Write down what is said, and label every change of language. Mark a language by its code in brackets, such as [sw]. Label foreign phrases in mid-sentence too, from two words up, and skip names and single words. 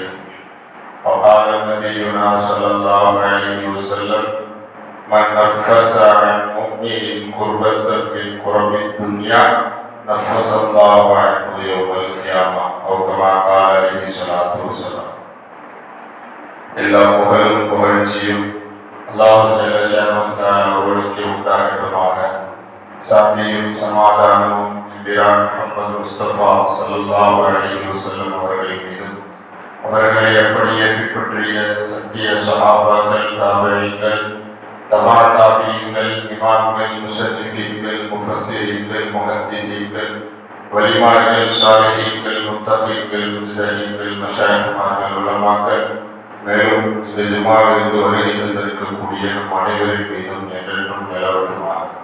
[ar] وقال نبينا صلى الله عليه وسلم من نفس عن مؤمن كربة من كرب الدنيا نفس الله عنه يوم القيامة أو كما قال عليه الصلاة والسلام. [ta] எல்லா புகழும் புகழ்ச்சியும் [ar] الله جل شأنه تعالى [ta] அவர்களுக்கு உண்டாகட்டுமாக. சாந்தியும் சமாதானமும் நபியார் முஹம்மது முஸ்தபா [ar] صلى الله عليه وسلم [ta] அவர்கள் மீதும் அவர்களை அப்படியே பின்பற்றிய சத்திய சஹாபாக்கள், தாபீகள், தபா தாபீகள், இமாம்கள், முஸன்னிஃபீன்கள், முஃபஸ்ஸிரீன்கள், முஹத்திதீன்கள், வலிமார்கள், சாலிஹீன்கள், முத்தகீன்கள், முஜ்தஹீன்கள், மஷாயிக்மார்கள், உலமாக்கள், மேலும் இந்த ஜும்ஆவிற்கு வருகை தந்திருக்கக்கூடிய நம் அனைவரின் மீதும் என்றென்றும் நிலவட்டுமாக.